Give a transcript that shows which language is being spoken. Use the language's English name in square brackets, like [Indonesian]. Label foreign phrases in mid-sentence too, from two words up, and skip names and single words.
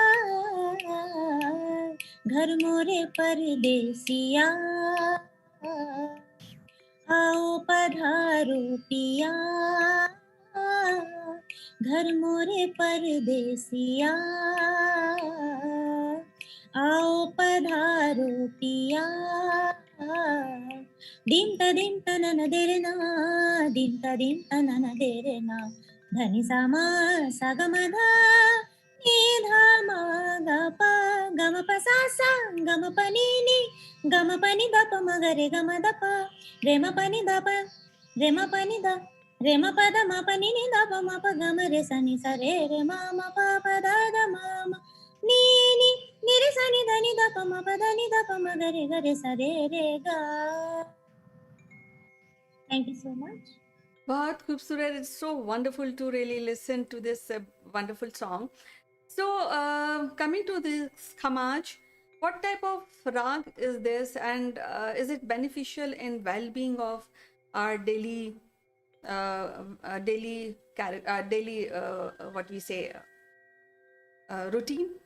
[Hindi] घर मोरे परदेसिया, आओ पधारो पिया, घर मोरे परदेसिया, आओ पधारो पिया। दिम त नन देरना, दिम त नन देरना, धनि सा मा सा ग म धा, नि धा मा ग प, ग म प सा सा, ग म प नि नि, ग म प नि द प म ग रे ग म द प, रे म प नि द प, रे म प नि द, रे म प द म प नि नि द प म प ग म रे सा नि सा रे रे म प प द द म म, नि नि नि रे सा नि ध नि ध प म प ध नि ध प म ग रे सा रे ग. [English] Thank you so much. [Hindi] बहुत ख़ूबसूरत. [English] It's so wonderful to really listen to this wonderful song. So, coming to this khamaj, what type of rag is this, and is it beneficial in well-being of our daily, what we say, routine?